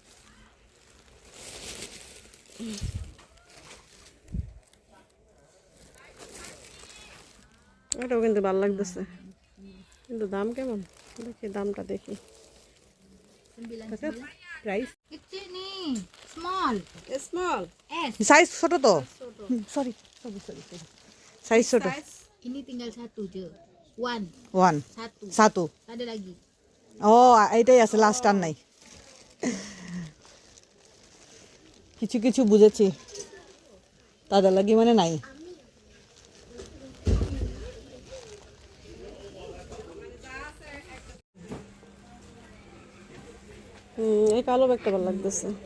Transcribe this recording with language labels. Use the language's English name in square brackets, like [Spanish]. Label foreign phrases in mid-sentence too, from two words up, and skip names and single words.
[Bangla] এটাও কিন্তু ভালো লাগতেছে, কিন্তু দাম কেমন দেখি, দামটা দেখি। প্রাইস Small. স্মল S. সাইজ ছোট তো, সরি সাইজ ছোট। [Malay] Ini tinggal satu je. One. [Bangla] ওয়ান [Malay] Satu. [Bangla] সাতু। [Malay] Tak ada lagi. [Bangla] ও এইটাই আছে, লাস্ট আর নাই। কিছু বুঝেছি, তাদের লাগি মানে নাই। এই কালো ব্যাগটা ভালো লাগতেছে।